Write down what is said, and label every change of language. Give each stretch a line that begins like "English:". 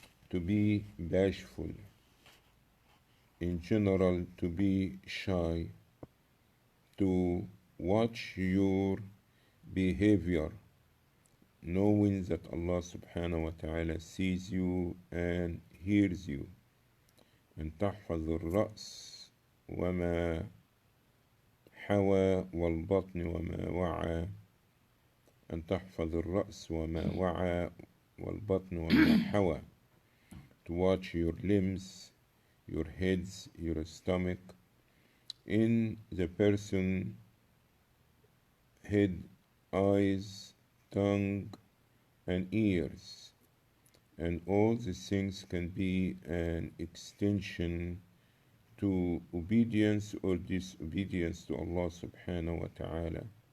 English: To be bashful. In general, to be shy. To watch your behavior, knowing that Allah subhanahu wa ta'ala sees you and hears you.
Arabic: أن تحفظ الرأس وما حوى والبطن وما وعى. أن تحفظ الرأس وما وعى والبطن وما حوى.
English: To watch your limbs, your heads, your stomach, in the person, head, eyes, tongue, and ears. And all these things can be an extension to obedience or disobedience to Allah subhanahu wa ta'ala.